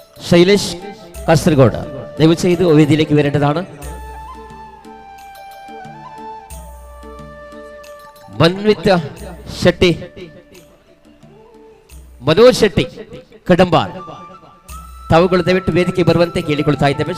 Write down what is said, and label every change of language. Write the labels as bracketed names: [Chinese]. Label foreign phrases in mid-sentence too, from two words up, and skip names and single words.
[Malayalam] ശൈലേഷ് കാസർഗോഡ് ദയവ് ചെയ്ത് വേദിയിലേക്ക് വരേണ്ടതാണ്. [Kannada] മൻവിത്ത് ഷെട്ടി, മനോಜ್ ಶೆಟ್ಟಿ ಕಡಂಬಾರ್ ತಾವುಗಳು ದಯವಿಟ್ಟು ವೇದಿಕೆಗೆ ಬರುವಂತೆ ಕೇಳಿಕೊಳ್ತಾ ಇದ್ದೇವೆ.